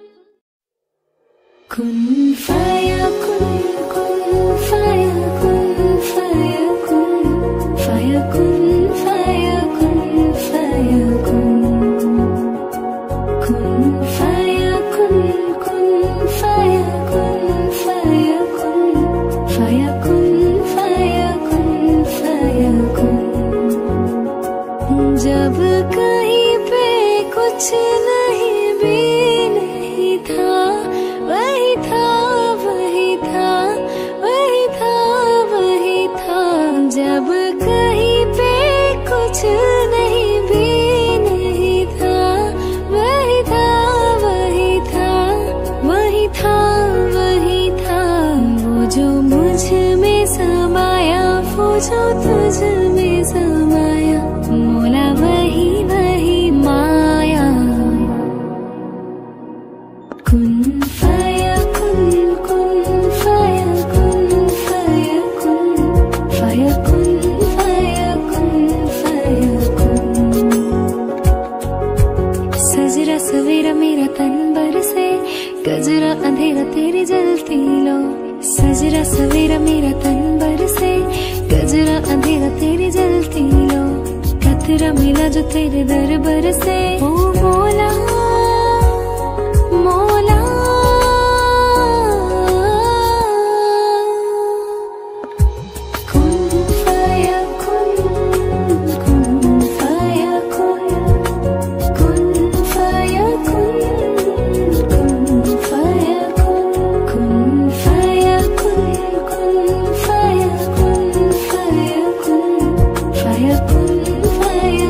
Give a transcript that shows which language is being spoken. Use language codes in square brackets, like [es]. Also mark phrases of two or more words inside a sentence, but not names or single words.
[ar] كن فيكون، كن فيكون، فيكون، فيكون، فيكون، فيكون. كن فيكون، كن فيكون، فيكون، فيكون، فيكون، فيكون. [hi] जब कहीं पे कुछ नहीं भी नहीं था, वही था वही था वही था वही था। जब कहीं पे कुछ नहीं भी नहीं था, वही था वही था वही था वही था। वो जो मुझ में समाया, वो जो तुझ में समाया, मौला वही वही माया। [ar] كن فيكون، كن فيكون، فيكون، فيكون، فيكون، فيكون. [hi] सजरा सवेरा मेरा तन बरसे, गजरा अंधेरा तेरी जलती लो। सजरा सवेरा मेरा तन बरसे, गजरा अंधेरा तेरी जलती लो। कतरा मिला जो तेरे दरबार से, ओ मौला मौला। [ar] كن فيكون، كن فيكون، كن فيكون، كن فيكون، كن فيكون، كن فيكون، فيكون، فيكون، في